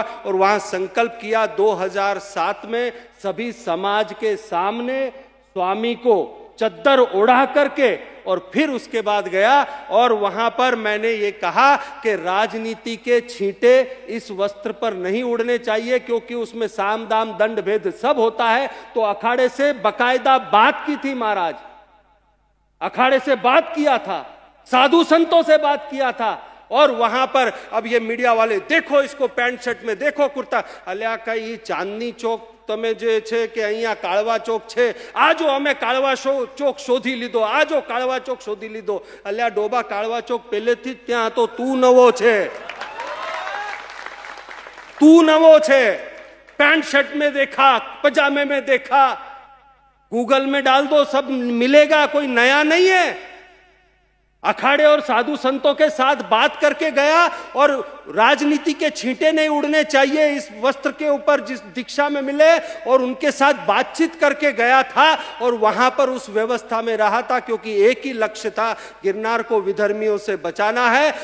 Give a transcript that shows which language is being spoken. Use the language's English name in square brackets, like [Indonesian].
[Hindi] और वहां संकल्प किया 2007 में सभी समाज के सामने स्वामी को चद्दर ओढ़ा करके, और फिर उसके बाद गया और वहां पर मैंने ये कहा कि राजनीति के छींटे इस वस्त्र पर नहीं उड़ने चाहिए, क्योंकि उसमें साम दाम दंड भेद सब होता है। तो अखाड़े से बकायदा बात की थी महाराज, अखाड़े से बात किया था, साधु संतों से बात किया था। और वहां पर अब ये मीडिया वाले देखो इसको पैंट शर्ट में, देखो कुर्ता, [Gujarati] अल्या कई चांदनी चौक તમે જે છે કે અહીંયા કાળવા ચોક છે, આજો અમે કાળવા ચોક શોધી લીધો, આજો કાળવા ચોક શોધી લીધો। અલ્યા ડોબા કાળવા ચોક પહેલેથી જ ત્યાં હતો, તું નવો છે, तू नवो छे। [Hindi] पैंट शर्ट में देखा, पजामे में देखा, गूगल में डाल दो सब मिलेगा, कोई नया नहीं है। अखाड़े और साधु संतों के साथ बात करके गया और राजनीति के छींटे नहीं उड़ने चाहिए इस वस्त्र के ऊपर जिस दीक्षा में मिले, और उनके साथ बातचीत करके गया था और वहां पर उस व्यवस्था में रहा था, क्योंकि एक ही लक्ष्य था, गिरनार को विधर्मियों से बचाना है।